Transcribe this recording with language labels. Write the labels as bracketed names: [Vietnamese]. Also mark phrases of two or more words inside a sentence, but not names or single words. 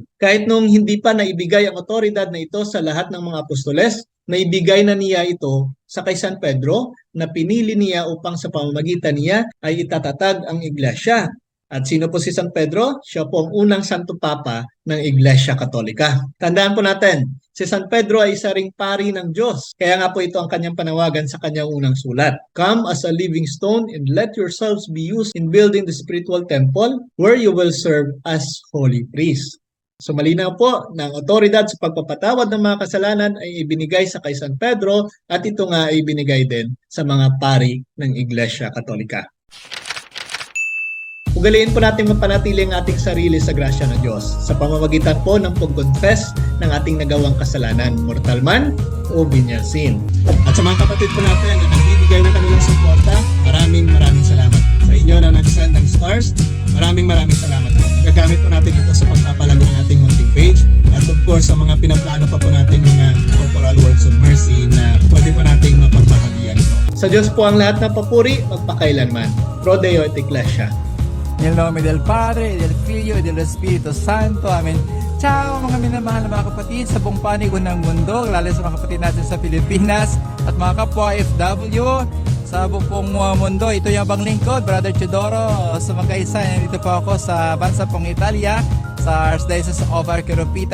[Filipino] Kahit nung hindi pa naibigay ang otoridad na ito sa lahat ng mga apostoles, naibigay na niya ito sa kay San Pedro na pinili niya upang sa pamamagitan niya ay itatatag ang iglesia. At sino po si San Pedro? Siya po ang unang Santo Papa ng Iglesia Katolika. Tandaan po natin, si San Pedro ay isa ring pari ng Diyos. Kaya nga po ito ang kanyang panawagan sa kanyang unang sulat. [English] Come as a living stone and let yourselves be used in building the spiritual temple where you will serve as holy priests. [Filipino] So malinaw po na ang otoridad sa pagpapatawad ng mga kasalanan ay ibinigay sa kay San Pedro at ito nga ay ibinigay din sa mga pari ng Iglesia Katolika. Ugaliin po natin mapanatili ang ating sarili sa grasya ng Diyos sa pamamagitan po ng pag-confess ng ating nagawang kasalanan, mortal man o [English] venial sin. [Filipino] At sa mga kapatid po natin na nagbibigay ng kanilang suporta, maraming salamat. Sa inyo na nag-send ng stars, maraming salamat po. Gagamit po natin ito sa pagpapalago ng ating munting page at [English] of course [Filipino] sa mga pinaplano pa po natin mga [English] corporal works of mercy [Filipino] na pwede po nating mapagbahagian ito. Sa Diyos po ang lahat ng papuri, magpakailanman. [Latin] Pro Deo et Ecclesia. [Italian] Nel nome del Padre, del Figlio, e dello Spirito Santo. Amen. [Filipino] Ciao mga minamahal na mga kapatid sa buong panig ng mundo, lalo sa mga kapatid natin sa Pilipinas at mga kapwa FW sa buong mundo. Ito yung abang lingkod, Brother Chidoro. Sa mga kaisa, nandito po ako sa bansa pong Italia, sa Archdiocese of Arqueropita.